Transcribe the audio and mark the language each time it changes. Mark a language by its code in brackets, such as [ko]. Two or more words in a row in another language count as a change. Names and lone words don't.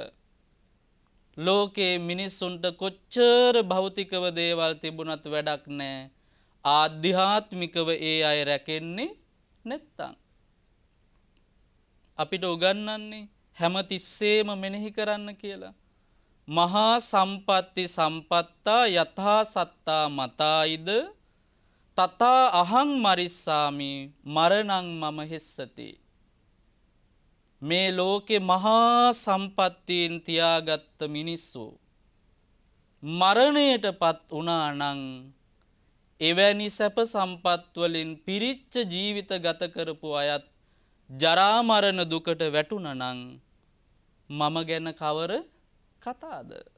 [si] ලෝකේ මිනිස්සුන්ට කොච්චර භෞතිකව දේවල් තිබුණත් වැඩක් නැහැ. ආධ්‍යාත්මිකව ඒ අය රැකෙන්නේ නැත්තම්. අපිට උගන්වන්නේ හැමතිස්සෙම මෙනෙහි කරන්න කියලා. [pi] මහා සම්පatti සම්පත්තා යථා සත්තා මතායිද තථා අහං මරිස්සාමි මරණං මම හෙස්සති. [si] මේ ලෝකේ මහා සම්පත්තීන් තියාගත්ත මිනිස්සු මරණයටපත් වුණා නම් එවැනි සැප සම්පත් වලින් පිරිච්ච ජීවිත ගත කරපු අයත් ජරා මරණ දුකට වැටුණා නම් මම ගැන කවර කතාද?